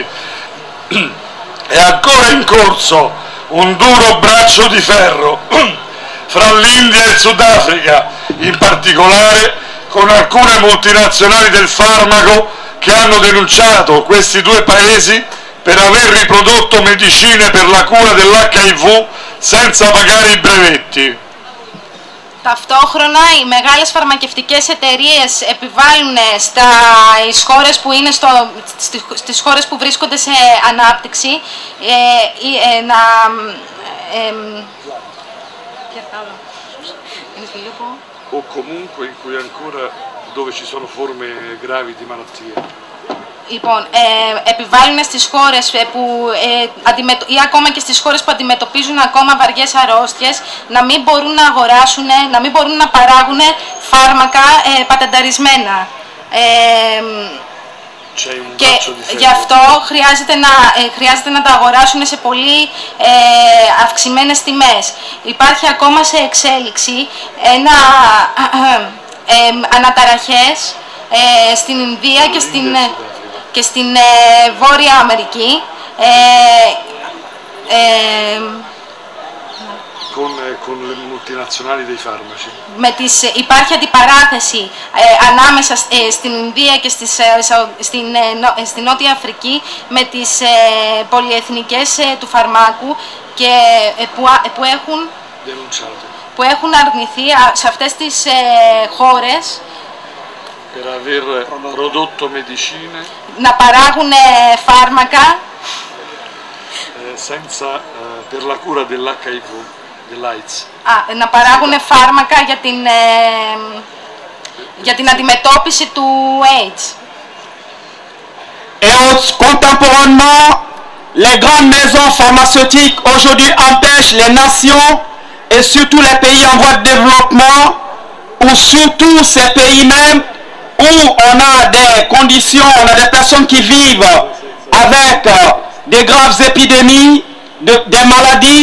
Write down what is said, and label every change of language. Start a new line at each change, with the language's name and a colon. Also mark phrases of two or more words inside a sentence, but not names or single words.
Italian: È ancora in corso un duro braccio di ferro fra l'India e il Sudafrica, in particolare con alcune multinazionali del farmaco che hanno denunciato questi due paesi per aver riprodotto medicine per la cura dell'HIV senza pagare i brevetti.
Greek: Ταυτόχρονα οι μεγάλες φαρμακευτικές εταιρείες επιβάλλουν στις χώρες που είναι στις χώρες που βρίσκονται σε ανάπτυξη
Italian: o comunque in cui ancora dove ci sono forme gravi di malattie.
Greek: Λοιπόν, επιβάλλουν στις χώρες που ή ακόμα και στις χώρες που αντιμετωπίζουν ακόμα βαριές αρρώστιες να μην μπορούν να αγοράσουν, να μην μπορούν να παράγουν φάρμακα πατενταρισμένα. Και γι' αυτό χρειάζεται να τα αγοράσουν σε πολύ αυξημένες τιμές. Υπάρχει ακόμα σε εξέλιξη αναταραχές στην Ινδία και στην Βόρεια Αμερική.
Italian: Con le multinazionali dei farmaci.
Greek: Υπάρχει αντιπαράθεση ανάμεσα στην Ινδία και στην Νότια Αφρική με τις πολυεθνικές του φαρμάκου και που έχουν αρνηθεί σε αυτές τις χώρες να παράγουν φάρμακα
Italian: per la cura dell'HIV, dell'AIDS.
Greek: Να παράγουν φάρμακα για την αντιμετώπιση του AIDS.
French: Et contemporainement, les grandes maisons pharmaceutiques aujourd'hui empêchent les nations et surtout les pays en voie de développement ou surtout ces pays même où on a des conditions, on a des personnes qui vivent avec des graves épidémies, des maladies.